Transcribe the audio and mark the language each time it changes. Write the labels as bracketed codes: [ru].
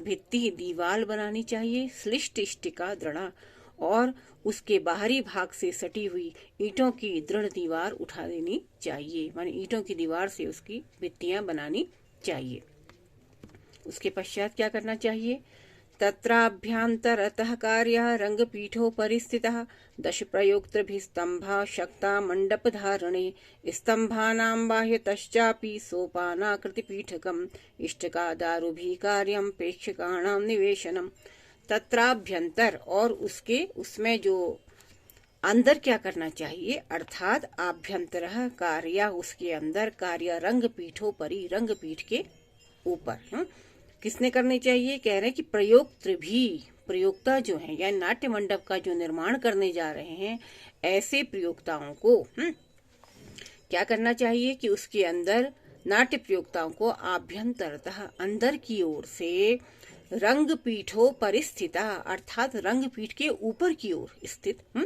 [hi] भित्ति दीवार बनानी चाहिए, श्लिष्ट इष्टिका दृढ़, और उसके बाहरी भाग से सटी हुई ईंटों की दृढ़ दीवार उठा देनी चाहिए, माने ईंटों की दीवार से उसकी भित्तियां बनानी चाहिए। उसके पश्चात क्या करना चाहिए? [sa] तत्राभ्यन्तरतः कार्यः रंगपीठोपरि स्थितः दश प्रयोक्तृभिस्तम्भा शक्ता मण्डपधारणे स्तम्भानां बाह्यतश्चापि सोपानाकृतिपीठकम् इष्टकादारुभिः कार्यं प्रेक्षकाणां निवेशनम्। [hi] तत्राभ्यंतर, और उसमें जो अंदर क्या करना चाहिए, अर्थात आभ्यंतरः कार्य, उसके अंदर कार्य रंगपीठोपरि, रंगपीठ के ऊपर। किसने करनी चाहिए? कह रहे हैं कि प्रयोक्ता जो है, या नाट्य मंडप का जो निर्माण करने जा रहे हैं, ऐसे प्रयोक्ताओं को क्या करना चाहिए कि उसके अंदर नाट्य प्रयोक्ताओं को आभ्यंतरतः, अंदर की ओर से, रंगपीठों परिस्थिता, अर्थात रंगपीठ के ऊपर की ओर स्थित,